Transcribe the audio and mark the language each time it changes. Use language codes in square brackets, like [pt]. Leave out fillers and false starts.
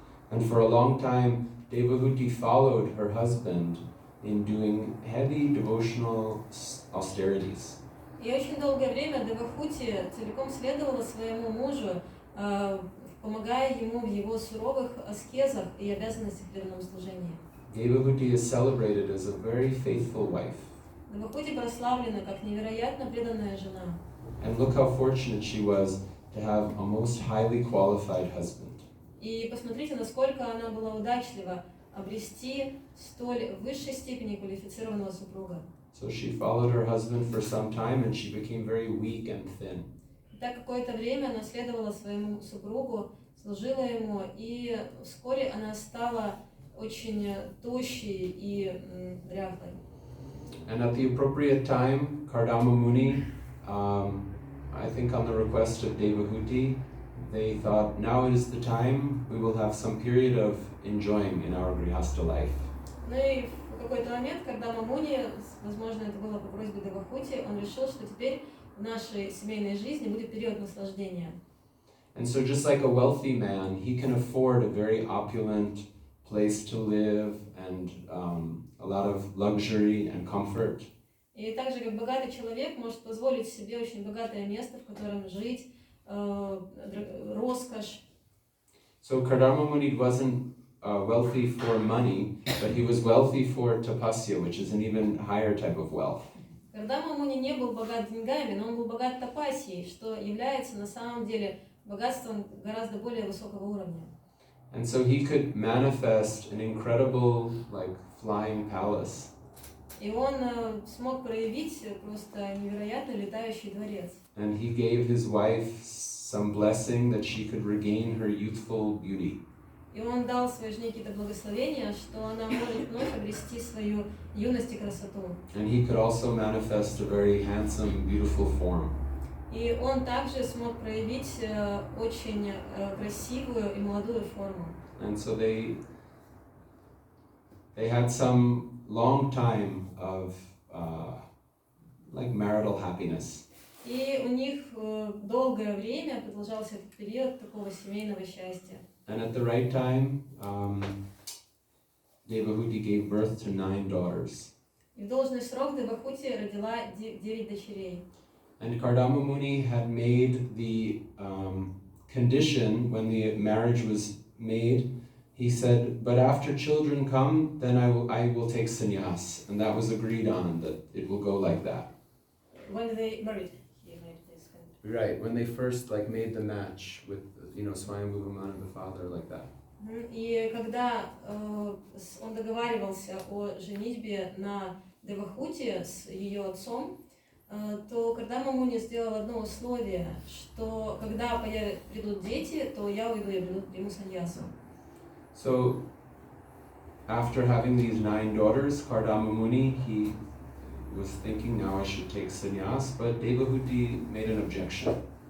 [en] And for a long time, Devahuti followed her husband in doing heavy devotional austerities. [ru] И очень долгое время Девахути целиком следовала своему мужу, помогая ему в его суровых аскезах и обязанностях в преданном служении. [en] Devahuti is celebrated as a very faithful wife. [ru] Девахути прославлена как невероятно преданная жена. [en] And look how fortunate she was to have a most highly qualified husband. [ru] И посмотрите, насколько она была удачлива обрести столь высшей степени квалифицированного супруга. [en] So she followed her husband for some time and she became very weak and thin. [ru] Так какое-то время она следовала своему супругу, служила ему, и вскоре она стала очень тощей и дряхлой. [en] And at the appropriate time, Kardama Muni, I think on the request of Devahuti, they thought, now is the time, we will have some period of enjoying in our Grihastha life. [ru] Ну и в какой-то момент, когда Мамуни, возможно, это было по просьбе Девахути, он решил, что теперь в нашей семейной жизни будет период наслаждения. [en] And so just like a wealthy man, he can afford a very opulent place to live and a lot of luxury and comfort. [ru] И так же, как богатый человек может позволить себе очень богатое место, в котором жить, роскошь. [en] So Kardama Muni wasn't wealthy for money, but he was wealthy for tapasya, which is an even higher type of wealth. [ru] Кардама Муни не был богат деньгами, но он был богат тапасией, что является на самом деле богатством гораздо более высокого уровня. [en] And so he could manifest an incredible, like, flying palace. [ru] И он смог проявить просто невероятный летающий дворец. [en] And he gave his wife some blessing that she could regain her youthful beauty. [ru] И он дал своей жене какие-то благословения, что она может вновь обрести свою юность и красоту. [en] And he could also manifest a very handsome, beautiful form. [ru] И он также смог проявить очень красивую и молодую форму. [en] And so they had some long time of like marital happiness. [ru] И у них долгое время продолжался этот период такого семейного счастья. [en] And at the right time, Devahuti gave birth to 9 daughters. [ru] И в должный срок Девахути родила 9 дочерей. [en] And Kardama Muni had made the condition when the marriage was made. He said, but after children come, then I will take sannyas. And that was agreed on, that it will go like that. When they married, he made this. Right, when they first like made the match with, Swayambhu Brahman and the father, like that. [ru] И когда он договаривался о женитьбе на Девахути с ее отцом, то Кардама Муни сделал одно условие, что когда придут дети, то я уйду и приму саньясу. [en] So, after having these 9 daughters, Kardama Muni, he was thinking, now I should take sannyas, but Devahuti made an objection.